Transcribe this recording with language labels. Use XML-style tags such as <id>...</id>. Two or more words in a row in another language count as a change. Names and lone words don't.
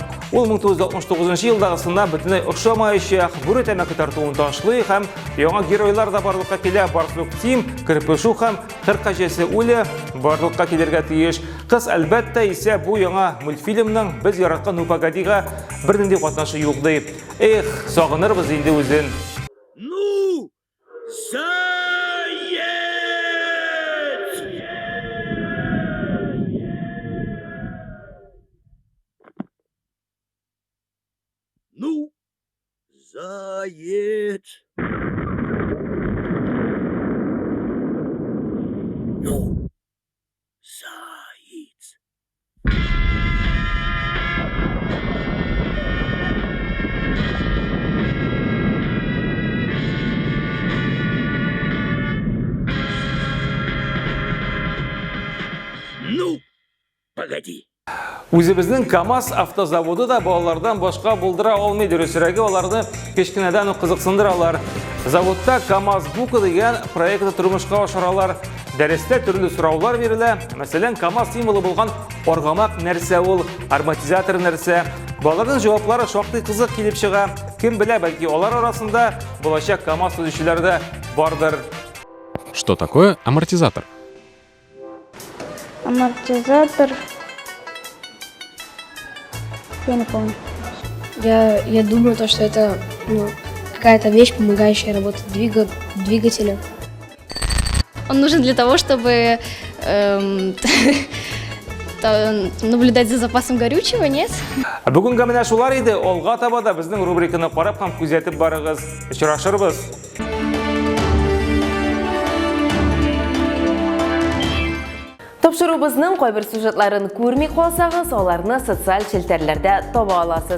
<tt>Ул 1969 елдагысына бөтенләй охшамаячак, бүре тәмәке тартуын ташлый һәм яңа геройлар да барлыкка килә. Барсук Тим, Кырпышу һәм Кыркаҗәсе Уля барлыкка килергә тиеш. Кыз әлбәттә исә бу яңа мультфильмның без яраткан «Ну погоди»га бернинди катнашы юк ди. Эх, сагынырбыз инде үзен.</tt> <ru>Ну, Заяц! Ну, Заяц! Ну, Заяц! Ну, погоди.</ru> <tt>Үзебезнең КАМАЗ автозаводы да балалардан башка булдыра алмый. Дөресрәге аларны кечкенәдән үк кызыксындыралар. Заводта КАМАЗ бук дигән проектны тормышка ашыралар. Дәрестә төрле сораулар бирелә. Мәсәлән, КАМАЗ символы булган аргамак нәрсә ул, ароматизатор нәрсә. Балаларның җаваплары шактый кызык килеп чыга. Кем белә, бәлки алар арасында булачак КАМАЗ төзүчеләре дә бардыр.</tt> <ru>Что такое амортизатор? Амортизатор. Я не помню. Я думаю, что это какая-то вещь, помогающая работать двигателю. Он нужен для того, чтобы наблюдать за запасом горючего, нет?</ru> <tt>Бүгенге менә шулар иде. Алга таба да безнең рубриканы карап һәм күзәтеп барыгыз. Очрашырбыз. Тапшырубызның кайбер сюжетларын күрми калсагыз, аларны социаль челтәрләрдә таба аласыз.</tt>